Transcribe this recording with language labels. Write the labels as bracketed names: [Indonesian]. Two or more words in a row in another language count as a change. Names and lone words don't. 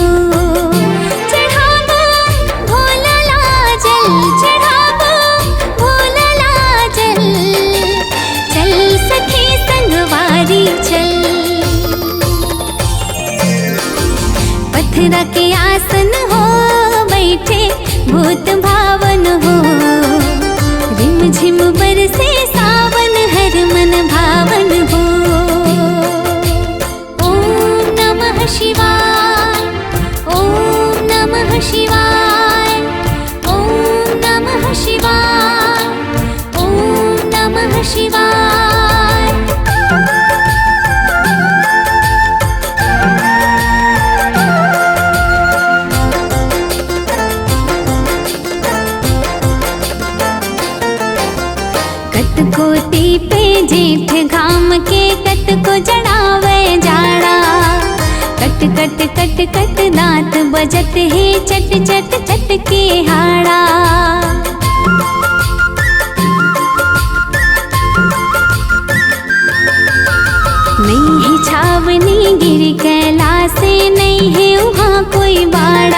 [Chhattisgarhi] चढ़ावो भोला ला जल, चढ़ावो भोला ला जल, चल सखी संगवारी चल। पत्थरा के आसन हो बैठे भूत भावन हो, रिम झिम बरसे सावन हर मन भावन हो। [Sanskrit] ओम नमः शिवाय, ओम नमः शिवाय, ओम नमः शिवाय, ओम नमः शिवाय। [Chhattisgarhi] कटकोटी पे जेठ घाम के कट को जड़ावे जाड़ा, कट कट कट कट दांत बजत है चट चट चट के हाड़ा। नहीं है छावनी गिर कैलासे, नहीं है वहाँ कोई बाड़ा।